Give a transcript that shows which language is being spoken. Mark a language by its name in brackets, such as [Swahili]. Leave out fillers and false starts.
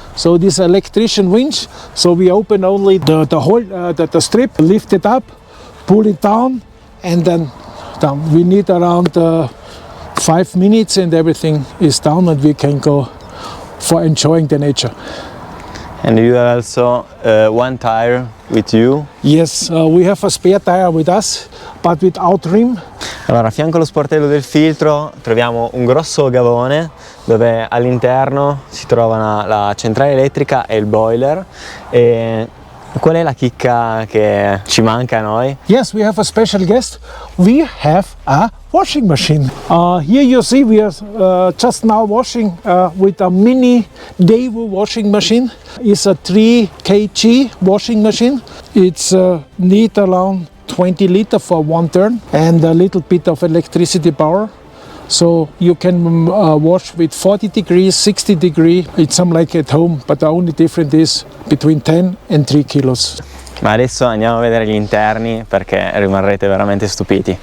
[English] So this electrician winch. So we open only the strip, lift it up, pull it down, and then down. We need around 5 minutes and everything is down, and we can go for enjoying the nature. And you have also one tire with you? Yes, we have a spare tire with us, but without rim. [Italian] Allora, a fianco allo sportello del filtro troviamo un grosso gavone dove all'interno si trovano la centrale elettrica e il boiler. E qual è la chicca che ci manca a noi? [English] Yes, we have a special guest. We have a washing machine. Here you see we are just now washing with a mini Daewoo washing machine. It's a 3 kg washing machine. It's need around 20 liters for one turn and a little bit of electricity power. So you can wash with 40 degrees, 60 degrees. It's something like at home, but the only difference is between 10 and 3 kilos. [Italian] Ma adesso andiamo a vedere gli interni, perché rimarrete veramente stupiti.